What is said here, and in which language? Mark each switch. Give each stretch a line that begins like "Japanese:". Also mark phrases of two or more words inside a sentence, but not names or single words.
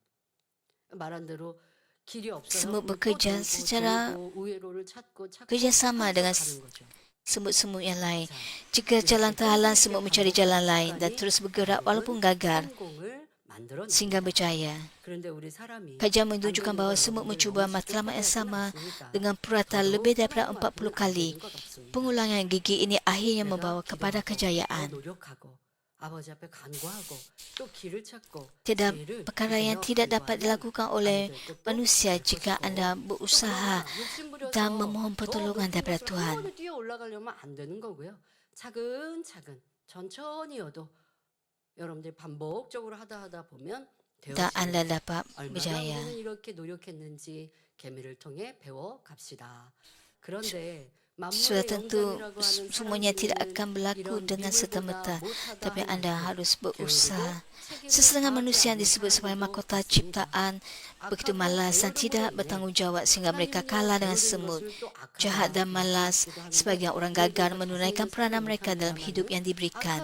Korean: 말한 대로 길이 없어요.
Malay: Semut
Korean: 그럼 또
Malay: bekerja
Korean: 돌고
Malay: secara
Korean: 돌고 우회로를 찾고
Malay: kerjasama dengan
Korean: 가는 거죠.
Malay: semut-semut yang lain. Jika jalan terhalang, semut mencari jalan lain dan terus bergerak walaupun gagal
Korean: 성공을 만들어냅니다.
Malay: sehingga berjaya.
Korean: 그런데 우리 사람이
Malay: Kajian menunjukkan bahawa semut mencuba matlamat yang sama dengan purata lebih daripada 40 kali. Pengulangan gigi ini akhirnya membawa kepada kejayaan.
Korean: 아버지 앞에 간구하고 또 길을 찾고
Malay: Tiada
Korean: 지혜를
Malay: perkara yang tidak dapat dilakukan oleh manusia jika anda berusaha dan memohon pertolongan daripada Tuhan.
Korean: 뛰어 올라가려면 안 되는 거고요. 차근차근 천천히여도 여러분들이 반복적으로 하다 보면
Malay: Dan anda dapat
Korean: 얼마나
Malay: berjaya.
Korean: 우리는 이렇게 노력했는지 개미를 통해 배워 갑시다. 그런데
Malay: Sudah tentu semuanya tidak akan berlaku dengan serta-merta, tapi anda harus berusaha. Sesetengah manusia yang disebut sebagai mahkota ciptaan begitu malas dan tidak bertanggungjawab sehingga mereka kalah dengan semut. Jahat dan malas, sebagian orang gagal menunaikan peranan mereka dalam hidup yang diberikan.